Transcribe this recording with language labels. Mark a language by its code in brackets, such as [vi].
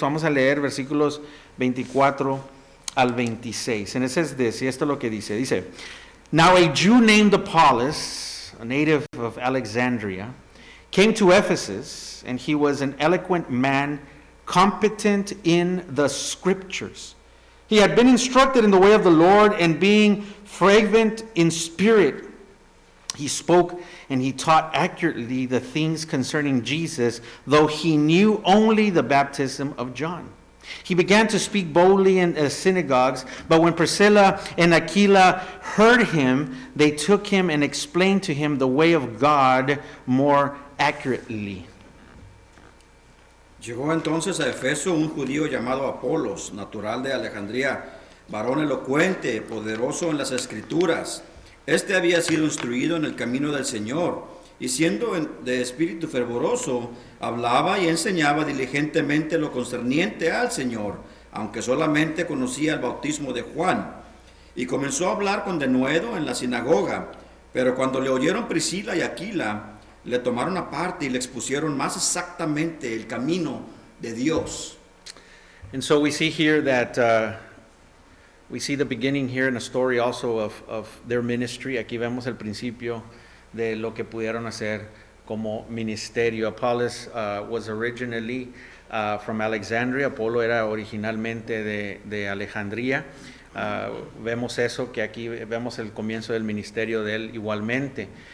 [es] Vamos a leer versículos 24 al 26. [en] And it says this, [es] y esto es lo que dice. [en] Dice, now a Jew named Apollos, a native of Alexandria, came to Ephesus, and he was an eloquent man, competent in the scriptures. He had been instructed in the way of the Lord, and being fervent in spirit, he spoke and he taught accurately the things concerning Jesus, though he knew only the baptism of John. He began to speak boldly in synagogues, but when Priscilla and Aquila heard him, they took him and explained to him the way of God more accurately. [es] Llegó entonces a Efeso un judío llamado Apolos, natural de Alejandría, varón elocuente, poderoso en las escrituras. Este había sido instruido en el camino del Señor, y siendo de espíritu fervoroso, hablaba y enseñaba diligentemente lo concerniente al Señor, aunque solamente conocía el bautismo de Juan. Y comenzó a hablar con denuedo en la sinagoga, pero cuando le oyeron Priscila y Aquila, le tomaron aparte y le expusieron más exactamente el camino de Dios. [en] And so we see here that we see the beginning here in a story also of their ministry. [es] Aquí vemos el principio de lo que pudieron hacer como ministerio. [en] Apollos was originally from Alexandria. [es] Apolo era originalmente de Alejandría. Vemos eso, que aquí vemos el comienzo del ministerio de él igualmente.